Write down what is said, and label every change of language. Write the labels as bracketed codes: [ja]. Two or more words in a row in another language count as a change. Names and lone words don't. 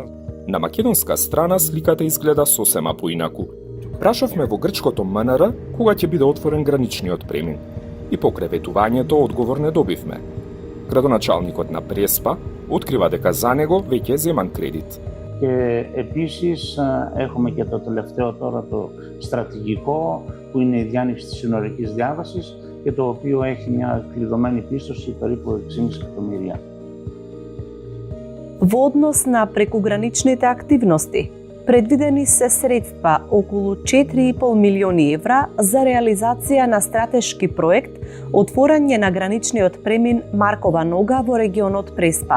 [mk] На македонска страна сликата изгледа сосема поинаку. Прашавме во грчкото МНР кога ќе биде отворен граничниот премин. И по креветувањето одговор не добивме. Градоначалникот на Преспа открива дека за него веќе е земан кредит. [el] Και επίσης έχουμε και το τελευταίο τώρα το στρατηγικό που είναι η διάνοιξη της συνορικής διάβασης και το οποίο έχει μια κλειδωμένη πίστοση περίπου 6,5 εκατομμύρια. [mk] Во однос на прекуграничните активности, Предвидени се средства околу 4,5 милиони евра за реализација на стратешки проект отворање на граничниот премин Маркова нога во регионот Преспа.